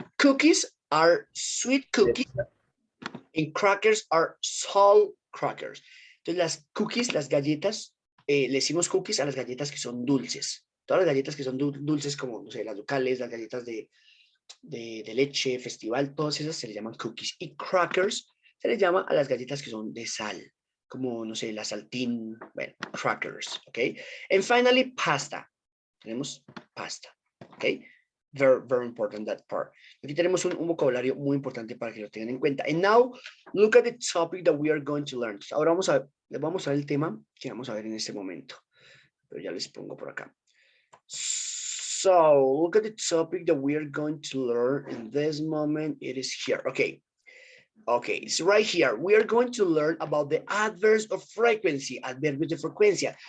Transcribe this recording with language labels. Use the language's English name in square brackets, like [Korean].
[English] Cookies are sweet cookies and crackers are salt crackers. [Spanish] Entonces las cookies, las galletas, le decimos cookies a las galletas que son dulces. Todas las galletas que son dulces como, no sé, las locales, las galletas de leche, festival, todas esas se les llaman cookies. Y crackers se les llama a las galletas que son de sal, como, no sé, la saltín, bueno, crackers, ¿ok? [English] And finally, pasta. [Spanish] Tenemos pasta, [English] ¿ok? Very, very important that part. [Spanish] Aquí tenemos un vocabulario muy importante para que lo tengan en cuenta. [English] And now, look at the topic that we are going to learn. [Spanish] Ahora vamos a ver el tema que vamos a ver en este momento. Pero ya les pongo por acá. [English] So, look at the topic that we are going to learn in this moment. It is here. Okay. Okay, it's right here. We are going to learn about the adverbs of frequency, [Spanish] adverbios de frecuencia.